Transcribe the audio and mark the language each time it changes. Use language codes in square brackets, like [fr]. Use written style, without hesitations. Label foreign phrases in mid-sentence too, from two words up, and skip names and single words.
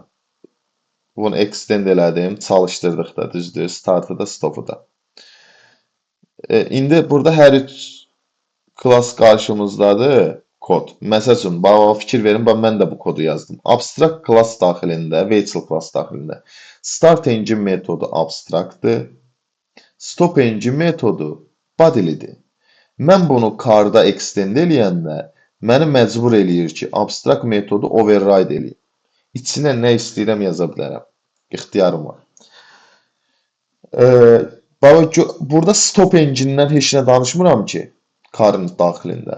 [az] Bunu extend elədim, çalışdırdıq da, düzdür, startı da, stopu da. İndi burada hər üç klass qarşımızdadır, kod. Məsəl üçün, fikir verin, mən də bu kodu yazdım. Abstract klass daxilində, Veçil klass daxilində. [en] Start engine [az] metodu abstraktdır. [en] Stop engine [az] metodu bodylidir. Mən bunu karda extend eləyəndə, məni məcbur eləyir ki, abstrakt metodu override eləyim. İçinə nə istəyirəm yaza bilərəm. İxtiyarım var. Burada [en] stop engine- [az] dən heç nə danışmıram ki, karın daxilində.